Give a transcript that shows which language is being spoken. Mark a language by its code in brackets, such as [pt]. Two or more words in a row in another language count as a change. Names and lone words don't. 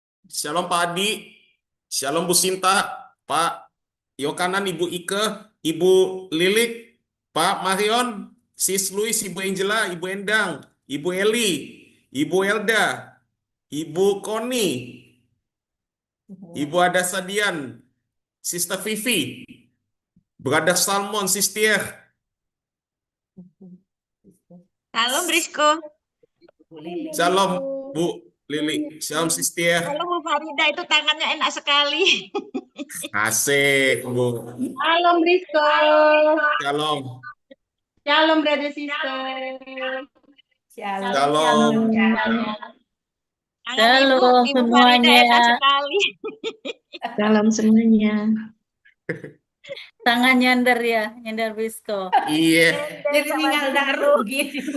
[id] Shalom Pak Adi, Shalom Bu Sinta, Pak Yokanan, Ibu Ike, Ibu Lilik, Pak Marion, Sis Louis, Ibu Angela, Ibu Endang, Ibu Eli, Ibu Elda, Ibu Koni, Ibu Ada Sadian, Sister Vivi, Brother Salmon, Sister. Halo Brisco. Shalom Bu Lili, Shalom Sister. Halo Bu Farida, itu tangannya enak sekali. Asik Bu. Shalom Brisco. Shalom. [en] Shalom brother sister. [id] Shalom. Tangan Halo Ibu Farida semuanya, enak sekali. Salam semuanya. tangan nyender Bisco. Iya, Jadi tinggal daru gitu.